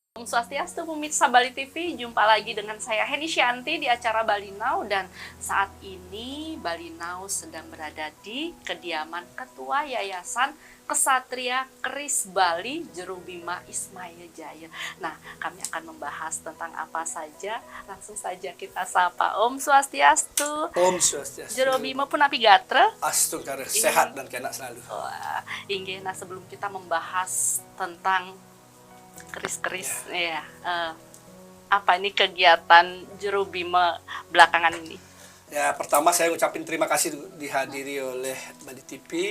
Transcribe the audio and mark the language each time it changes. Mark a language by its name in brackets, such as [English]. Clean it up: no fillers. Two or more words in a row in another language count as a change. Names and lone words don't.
[Indonesian] Swastiastu pemirsa Bali TV, jumpa lagi dengan saya Heni Syanti di acara Bali Now, dan saat ini Bali Now sedang berada di kediaman Ketua Yayasan Ksatria Keris Bali Jerubima Ismail Jaya. Nah, kami akan membahas tentang apa saja. Langsung saja kita sapa. Om Swastiastu. Om Swastiastu. [Balinese] Jerubima pun api gatra. Astu kare sehat dan kena selalu. Wah, inggih. [Indonesian] Nah, sebelum kita membahas tentang keris-keris, apa ini kegiatan Jerubima belakangan ini? Ya, pertama saya ngucapin terima kasih dihadiri oleh Bali TV,